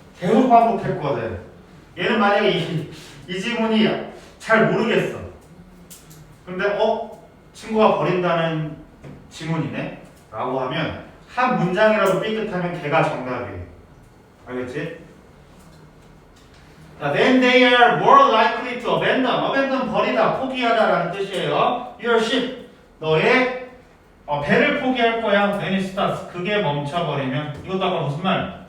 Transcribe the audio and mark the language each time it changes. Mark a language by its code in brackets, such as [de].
[ko] 계속 반복했거든. 얘는 만약에 이 지문이 잘 모르겠어. 근데 친구가 버린다는 지문이네? 라고 하면 한 문장이라도 삐끗하면 걔가 정답이에요. 알겠지? [en] 자, then they are more likely to abandon. [ko] abandon 버리다, 포기하다 라는 뜻이에요. [en] Your ship. [ko] 너의 배를 포기할 거야. [en] When it starts. [ko] 그게 멈춰버리면 이것도 아까 무슨 말?